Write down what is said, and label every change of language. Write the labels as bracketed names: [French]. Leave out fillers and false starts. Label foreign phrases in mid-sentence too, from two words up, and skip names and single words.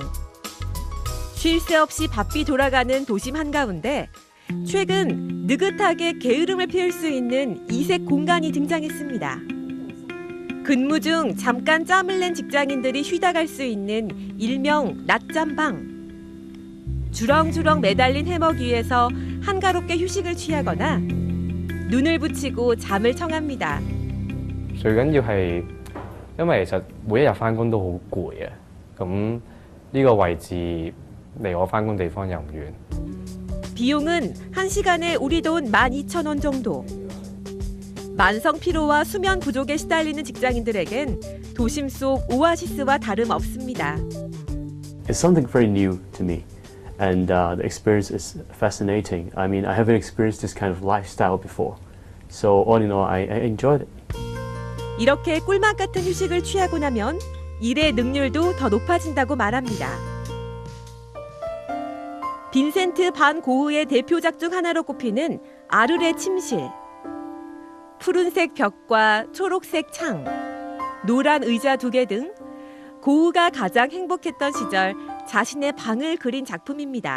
[Korean] 쉴 새 없이 바삐 돌아가는 도심 한가운데 최근 느긋하게 게으름을 피울 수 있는 이색 공간이 등장했습니다. 근무 중 잠깐 짬을 낸 직장인들이 쉬다 갈 수 있는 일명 낮잠방. 주렁주렁 매달린 해먹 위에서 한가롭게 휴식을 취하거나 눈을 붙이고 잠을 청합니다. [Cantonese] 最緊要係因為其實每一日返工都好攰啊，咁呢個位置離我返工地方又唔遠。 [Korean] 비용은 1시간에 우리 돈 12,000원 정도. 만성 피로와 수면 부족에 시달리는 직장인들에겐 도심 속 오아시스와 다름없습니다. [English] It's something very new to me, and the experience is fascinating. I mean, I haven't experienced this kind of lifestyle before, so all in all, I enjoyed it. [Korean] 이렇게 꿀맛 같은 휴식을 취하고 나면 일의 능률도 더 높아진다고 말합니다. 빈센트 반 고흐의 대표작 중 하나로 꼽히는 아르레 침실. 푸른색 벽과 초록색 창, 노란 의자 2개 등 고흐가 가장 행복했던 시절 자신의 방을 그린 작품입니다.